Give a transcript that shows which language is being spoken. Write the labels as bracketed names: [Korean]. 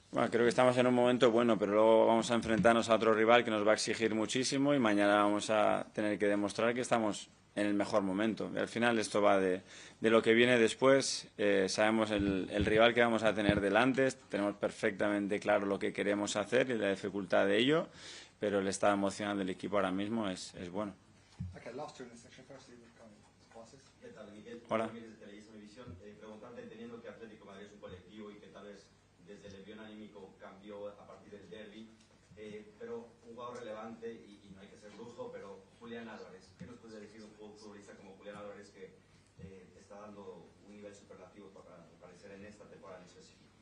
[Spanish] Bueno, creo que estamos en un momento bueno, pero luego vamos a enfrentarnos a otro rival que nos va a exigir muchísimo, y mañana vamos a tener que demostrar que estamos en el mejor momento. Y al final esto va de lo que viene después. Sabemos el rival que vamos a tener delante, tenemos perfectamente claro lo que queremos hacer y la dificultad de ello, pero el estado emocional del equipo ahora mismo es bueno. [English] Okay, last two in this section. Firstly, we've got passes. [Spanish] ¿Qué tal, Mikel? Hola. Desde Televisión, preguntarte, entendiendo que Atlético Madrid es un colectivo y que tal vez desde el envío anímico cambió a partir del derbi, pero un jugador relevante, y no hay que ser brujo, pero Julián Álvarez, ¿qué nos puede decir un futbolista como Julián Álvarez que está dando un nivel superlativo para aparecer en esta temporada en específico?